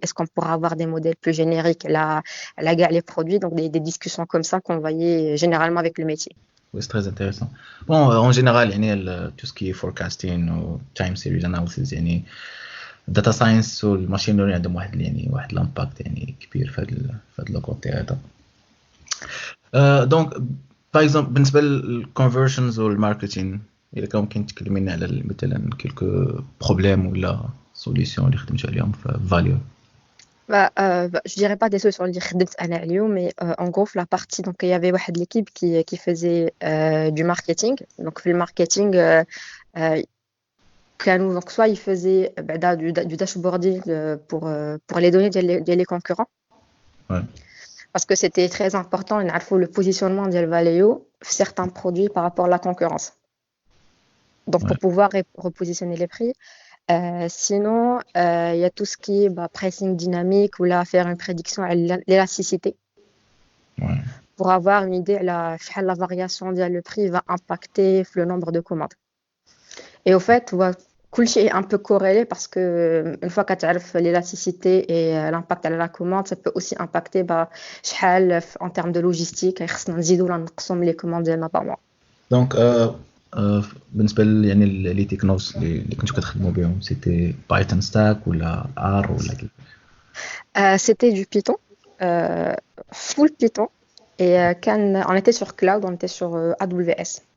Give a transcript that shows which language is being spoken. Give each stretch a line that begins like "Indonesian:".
French: Est-ce qu'on pourra avoir des modèles plus génériques les produits, donc des discussions comme ça qu'on voyait généralement avec le métier. Oui, c'est très intéressant. Bon, en général, يعني tout ce qui est forecasting ou time series analysis يعني data science
Arabic: والماشين ليرنينغ عندهم واحد الامباكت كبير في هذا الكوتي هذا. دونك باغ اكزومبل بالنسبه للكونفرشنز والماركتينغ، اذا كان ممكن تكلمينا على مثلا كيلكو بروبليم ولا سوليسيون اللي خدمتوا عليهم في فاليو.
French: Je dirais pas des solutions
Arabic: اللي خدمت أنا اليوم,
French: mais en gros la partie, donc il y avait واحد l'équipe qui faisait du marketing. Donc
Arabic: في الماركتينغ كانوا,
French: donc soit ils faisaient بعدا du dashboarding pour les données ديال les concurrents, Ouais. parce que c'était très important
Arabic: نعرفوا
French: le positionnement ديال Valeo في certains produits par rapport à la concurrence, donc pour Ouais. pouvoir repositionner les prix. Sinon, il y a tout ce qui est pricing dynamique ou là faire une prédiction à l'élasticité Ouais. pour avoir une idée la variation du prix va impacter le nombre de commandes. Et au fait, كلشي est un peu corrélé parce que une fois que tu as l'élasticité et l'impact à la commande, ça peut aussi impacter شحال en termes de logistique,
Arabic: خصنا نزيدوا ولا نقصوا
French: les commandes ديالنا par mois.
Arabic: دونك بالنسبه يعني لي تكنولوجيز اللي كنتو كتخدموا بهم سيتي بايثون ستاك ولا ار ولا كيف؟
French: C'était du Python, full Python. Et on était sur cloud, on était sur AWS.